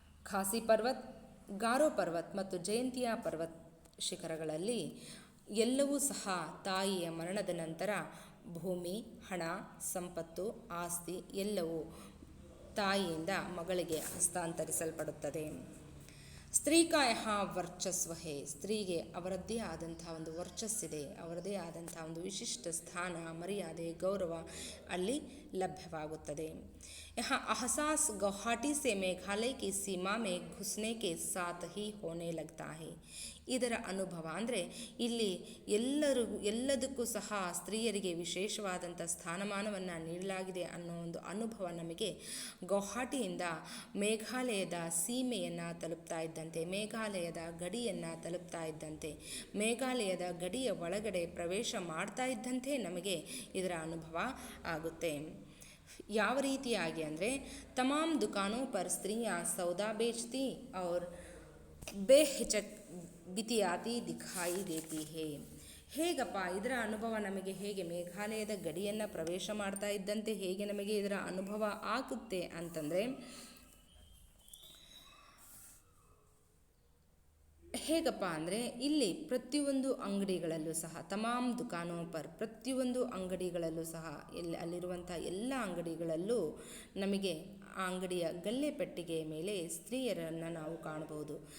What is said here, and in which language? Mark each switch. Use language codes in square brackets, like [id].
[kn] ಖಾಸಿ ಪರ್ವತ್, ಗಾರೋ ಪರ್ವತ್ ಮತ್ತು ಜಯಂತಿಯಾ ಪರ್ವತ್ ಶಿಖರಗಳಲ್ಲಿ ಎಲ್ಲವೂ ಸಹ ತಾಯಿಯ ಮರಣದ ನಂತರ ಭೂಮಿ, ಹಣ, ಸಂಪತ್ತು, ಆಸ್ತಿ ಎಲ್ಲವೂ ತಾಯಿಯಿಂದ ಮಗಳಿಗೆ ಹಸ್ತಾಂತರಿಸಲ್ಪಡುತ್ತದೆ. [hi] ಸ್ತ್ರೀ ಕಾ ಯಹಾ ವರ್ಚಸ್ವ ಹೇ. [kn] ಸ್ತ್ರೀಗೆ ಅವರದ್ದೇ ಆದಂಥ ಒಂದು ವರ್ಚಸ್ಸಿದೆ, ಅವರದೇ ಆದಂಥ ಒಂದು ವಿಶಿಷ್ಟ ಸ್ಥಾನ, ಮರ್ಯಾದೆ, ಗೌರವ ಅಲ್ಲಿ ಲಭ್ಯವಾಗುತ್ತದೆ. [hi] यहाँ अहसास गुवाहाटी से मेघालय की सीमा में घुसने के साथ ही होने लगता है. [kn] ಇದರ ಅನುಭವ ಅಂದರೆ ಇಲ್ಲಿ ಎಲ್ಲದಕ್ಕೂ ಸಹ ಸ್ತ್ರೀಯರಿಗೆ ವಿಶೇಷವಾದಂಥ ಸ್ಥಾನಮಾನವನ್ನು ನೀಡಲಾಗಿದೆ ಅನ್ನೋ ಒಂದು ಅನುಭವ ನಮಗೆ ಗುವಾಹಾಟಿಯಿಂದ ಮೇಘಾಲಯದ ಸೀಮೆಯನ್ನು ತಲುಪ್ತಾ ಇದ್ದಂತೆ, ಮೇಘಾಲಯದ ಗಡಿಯನ್ನು ತಲುಪ್ತಾ ಇದ್ದಂತೆ, ಮೇಘಾಲಯದ ಗಡಿಯ ಒಳಗಡೆ ಪ್ರವೇಶ ಮಾಡ್ತಾ ಇದ್ದಂತೆ ನಮಗೆ ಇದರ ಅನುಭವ ಆಗುತ್ತೆ. ಯಾವ ರೀತಿಯಾಗಿ ಅಂದರೆ [hi] ತಮಾಮ್ ದುಕಾನೋं पर स्त्रियां सौदा बेचती और बेहिचक बितियाती दिखाई देती है. [kn] ಹೇಗಪ್ಪ ಇದರ ಅನುಭವ ನಮಗೆ ಹೇಗೆ ಮೇಘಾಲಯದ ಗಡಿಯನ್ನು ಪ್ರವೇಶ ಮಾಡ್ತಾ ಇದ್ದಂತೆ ಹೇಗೆ ನಮಗೆ ಇದರ ಅನುಭವ ಆಗುತ್ತೆ ಅಂತಂದರೆ, ಹೇಗಪ್ಪ ಅಂದರೆ ಇಲ್ಲಿ ಪ್ರತಿಯೊಂದು ಅಂಗಡಿಗಳಲ್ಲೂ ಸಹ [hi] ತಮಾಮ್ ದುಕಾನೋ ಪರ್, [kn] ಪ್ರತಿಯೊಂದು ಅಂಗಡಿಗಳಲ್ಲೂ ಸಹ ಅಲ್ಲಿರುವಂಥ ಎಲ್ಲ ಅಂಗಡಿಗಳಲ್ಲೂ ನಮಗೆ ಆ ಅಂಗಡಿಯ ಗಲ್ಲೆ ಪೆಟ್ಟಿಗೆಯ ಮೇಲೆ ಸ್ತ್ರೀಯರನ್ನು ನಾವು ಕಾಣಬಹುದು.